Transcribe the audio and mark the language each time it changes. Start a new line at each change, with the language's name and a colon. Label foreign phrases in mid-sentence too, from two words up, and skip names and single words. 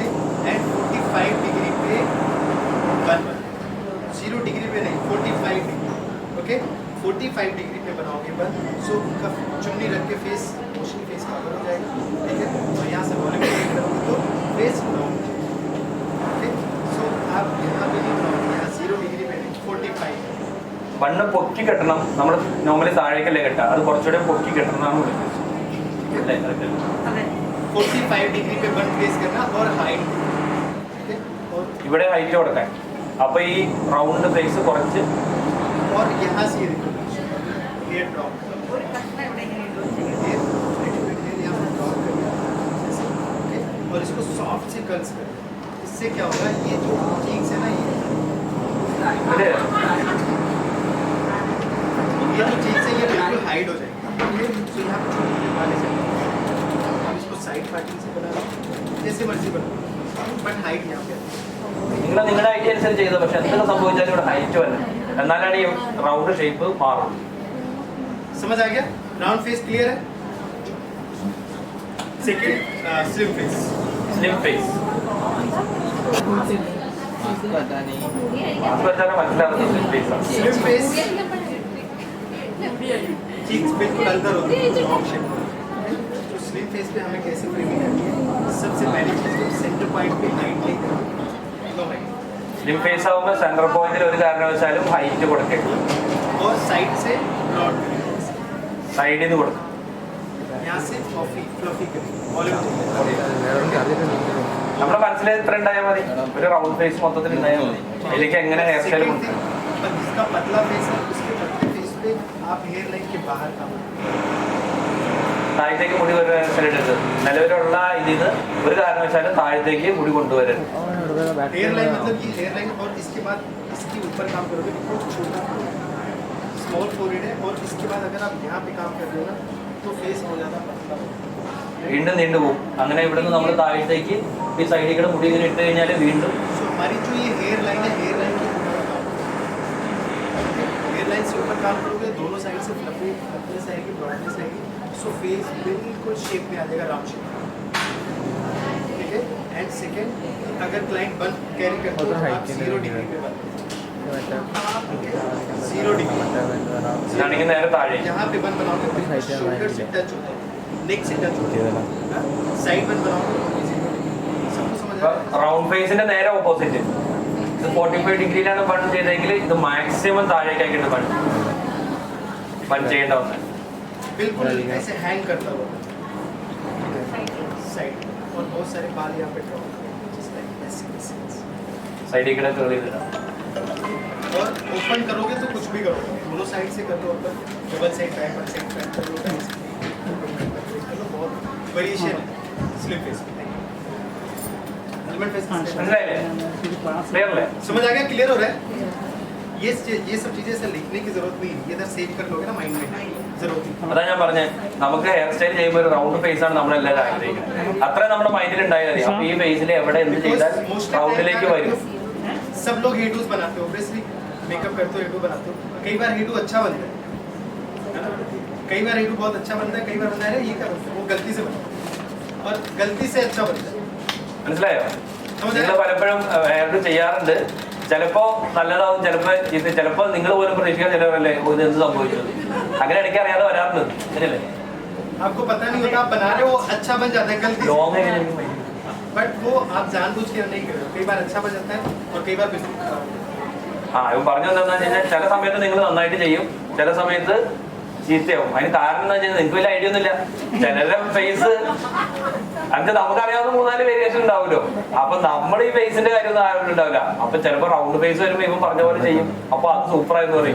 Hindi: एंड 45 डिग्री पे बन 0 डिग्री पे नहीं, 45 डिग्री, ओके। 45 डिग्री पे बनाओगे बन। सो उनका चुन्नी रख के
English: face motion face cover
Hindi: हो जाएगा, ठीक है। और यहाँ से वॉल्यूम करोगे तो
English: face long, okay.
Hindi: सो आप यहाँ पे नहीं बनाओगे, यहाँ 0 डिग्री पे नहीं, 45।
Malayalam: ബണ്ണ് പൊക്കി കെട്ടണം. നമ്മൾ നോർമലി താഴേക്കല്ലേ കെട്ടുക, അത് കുറച്ചുകൂടെ പൊക്കി കെട്ടണം എന്നാണ് വിളിക്കുന്നത്.
Hindi: 45 डिग्री पे
English: bun place
Hindi: करना और हाइट, ठीक है। और
Malayalam: ഇവിടെ ഹൈറ്റ് കൊടുക്കാൻ. അപ്പോൾ ഈ
English: round face
Malayalam: കുറച്ച്
Hindi: और यहाँ से ये देखो
English: hair drop,
Hindi: और इसको सॉफ्ट से कर्ल्स करें। इससे क्या होगा? ये जो चीक्स है ना, ये जो चीक्स है ये बिल्कुल हाइड हो जाएगी। तो यहाँ पे छोटे वाले से आप इसको
English: side parting
Hindi: से बना लो, जैसे मर्जी बना, बट हाइट यहाँ पे
Malayalam: നിങ്ങൾ നിങ്ങളുടെ ഐഡിയ അനുസരിച്ച് ചെയ്തത്. പക്ഷെ എന്തൊക്കെ സംഭവിച്ചാലും ഇവിടെ ഹൈറ്റ് വരണം, എന്നാലാണ് ഈ
English: round shape
Malayalam: മാറും.
Hindi: समझ आ गया?
English: round face clear
Hindi: है?
English: second slim face. slim face
Malayalam: മനസ്സിലാവുന്നത്
English: slim face
Malayalam: ആണ്.
English: slim face cheeks
Hindi: बिल्कुल अंदर होती है,
English: long shape.
Hindi: तो
English: slim face
Hindi: पे हमें कैसे फ्रेमिंग करनी है? सबसे पहली चीज तो
English: center point
Hindi: पे हाइट लेकर
English: low height, slim face
Malayalam: ആകുമ്പോൾ സെൻട്രൽ പോയിന്റിൽ ഒരു കാരണവശാലും ഹൈറ്റ് കൊടുക്കരുത്.
Hindi: और साइड से ब्रॉड करें,
Malayalam: സൈഡിൽ നിന്ന് കൊടുക്കും.
Hindi: यहाँ से फ्लफी करें, वॉल्यूम
Malayalam: നമ്മുടെ മനസ്സിൽ ഇത്ര ഉണ്ടായാൽ മതി, ഒരു
English: round face
Malayalam: മൊത്തത്തിൽ ഉണ്ടായാൽ മതി. അതിലേക്ക് എങ്ങനെ
English: hair style
Malayalam: കൊടുക്കും?
Hindi: जिसका पतला फेस है उसके पतले फेस पे आप
English: hair line
Hindi: के बाहर काम
Malayalam: താഴത്തേക്ക് മുടി വരരുത്. നിലവിലുള്ള ഇതിന് ഒരു കാരണവശാലും താഴത്തേക്ക് മുടി കൊണ്ടുവരരുത്.
English: hair line
Hindi: मतलब ये
English: hair line
Hindi: और इसके बाद इसके ऊपर काम करोगे, बिल्कुल छोटा
English: small forehead
Hindi: है। और इसके बाद अगर आप यहाँ पे काम कर रहे हो ना तो फेस हो ज़्यादा पतला होगा,
Malayalam: വീണ്ടും നീണ്ടുപോകും. അങ്ങനെ ഇവിടുന്ന് നമ്മൾ താഴത്തേക്ക് ഈ സൈഡിൽ കൂടെ മുടി ഇങ്ങനെ ഇട്ട് കഴിഞ്ഞാൽ വീണ്ടും
Hindi: सो हमारी जो ये
English: hair line
Hindi: है,
English: hair line
Hindi: के ऊपर काम,
English: hair line
Hindi: से ऊपर काम करोगे, दोनों साइड से फ्लफीनेस आएगी, ब्रॉडनेस आएगी। सो फेस बिल्कुल शेप में आ जाएगा,
English: round shape,
Hindi: ठीक है। एंड सेकेंड, अगर
English: client bun carry
Hindi: करते हो तो आप 0 डिग्री पे बन, 0 डिग्री
Malayalam: ഇതാണെങ്കിൽ നേരെ താഴെ.
Hindi: यहाँ पे बन बनाओगे, शोल्डर से टच होता है, नेक से टच होता है,
English: side bun
Hindi: बनाओगे, सबको समझ आ रहा है?
Malayalam: റൗണ്ട് ഫേസിന്റെ നേരെ ഓപ്പോസിറ്റ് ഇത് 45 ഡിഗ്രിയിലാണ് ബൺ ചെയ്തെങ്കിൽ ഇത് മാക്സിമം താഴേക്കാക്കിയിട്ട് ബൺ ചെയ്യേണ്ട ഒന്ന്.
Hindi: बिल्कुल ऐसे हैंग करता हुआ साइड और बहुत सारे बाल यहाँ पे ड्रॉ
Malayalam: സൈഡിൽ കൂടെ curl ചെയ്തിടാം.
Hindi: और ओपन करोगे तो कुछ भी करोगे, दोनों साइड से कर दो,
English: open double side back one side front
Hindi: कर लो, बहुत वेरिएशन है
English: slip face
Hindi: में.
English: helmet face
Malayalam: മനസ്സിലായില്ലേ? ക്ലിയർ അല്ലേ?
Hindi: समझ आ गया? क्लियर हो रहा है? ये सब चीजें ऐसे लिखने की जरूरत नहीं है, ये इधर सेव कर लोगे ना माइंड में, जरूरत नहीं.
Malayalam: അതാ ഞാൻ പറഞ്ഞത്, നമുക്ക്
English: hair style
Malayalam: ചെയ്യുമ്പോൾ ഒരു
English: round face
Malayalam: ആണ് നമ്മളെല്ലാവരും ആഗ്രഹിക്കുന്നത്. അത്രയും നമ്മുടെ മൈൻഡിൽ ഉണ്ടായാൽ മതി. അപ്പൊ ഈ ഫേസിൽ എവിടെ എന്ത് ചെയ്താൽ റൗണ്ടിലേക്ക് വരും.
Hindi: सब लोग हेडूज बनाते हो,
English: obviously makeup
Hindi: करते हो हेडू बनाते हो. कई बार हेडू अच्छा बनता है ना, कई बार हेडू बहुत अच्छा बनता है, कई बार बनता है ये क्या बनता है वो गलती से बनता है और गलती से अच्छा बनता है.
Malayalam: മനസ്സിലായോ? നിങ്ങൾ പലപ്പോഴും ഹെയർ ചെയ്യാറുണ്ട്. ചിലപ്പോ നല്ലതാവും, ചിലപ്പോ നിങ്ങൾ പോലും പ്രതീക്ഷിക്കാൻ ചിലവരല്ലേ ഇത് എന്ത് സംഭവിച്ചത്. അങ്ങനെ ഇടയ്ക്ക് അറിയാതെ വരാറുണ്ട്. ശരിയല്ലേ?
Hindi: आपको पता नहीं होता, आप बना रहे हो अच्छा बन जाता है गलती से, ലോങ് बट वो आप जानबूझ के नहीं कर रहे हो. कई बार अच्छा बन जाता है और कई बार बिल्कुल खराब.
Malayalam: ഇവ പറഞ്ഞത് എന്താണെന്ന് വെച്ച് കഴിഞ്ഞാൽ ചില സമയത്ത് നിങ്ങൾ നന്നായിട്ട് ചെയ്യും, ചില സമയത്ത് ചീത്തയാവും. അതിന് കാരണം എന്താ വെച്ചാൽ നിങ്ങൾക്ക് വലിയ ഐഡിയ ഒന്നുമില്ല. ചിലരുടെ ഫേസ് അത് നമുക്കറിയാവുന്ന 3-4 വേരിയേഷൻ ഉണ്ടാവുമല്ലോ. അപ്പൊ നമ്മുടെ ഈ ഫേസിന്റെ കാര്യം ഒന്നും ആരും ഉണ്ടാവില്ല. അപ്പൊ ചിലപ്പോ
English: round face
Malayalam: വരുമ്പോ ഇവൻ പറഞ്ഞ പോലെ ചെയ്യും, അപ്പൊ അത് സൂപ്പറായെന്ന് പറയും.